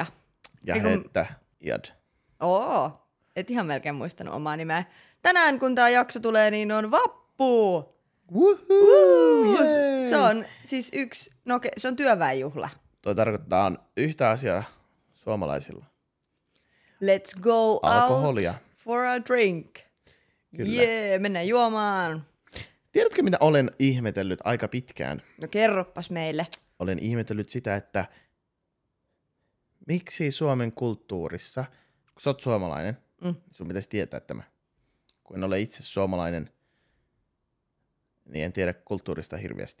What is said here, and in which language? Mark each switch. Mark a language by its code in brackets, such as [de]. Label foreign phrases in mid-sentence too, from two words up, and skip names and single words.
[fi] Ja Heettä Iad. Et ihan melkein muistanut omaa nimeä. Tänään kun tää jakso tulee, niin on vappu. Woohoo! Se on siis se on työväenjuhla. Toi tarkoittaa yhtä asiaa suomalaisilla. [en] Let's go [fi] alkoholia. [en] Out for a drink. [fi] Kyllä. Mennään juomaan. Tiedätkö, mitä olen ihmetellyt aika pitkään? No kerroppas meille. Olen ihmetellyt sitä, että miksi Suomen kulttuurissa, kun sä oot suomalainen, sun pitäisi tietää tämä. Kun en ole itse suomalainen, niin en tiedä kulttuurista hirveästi.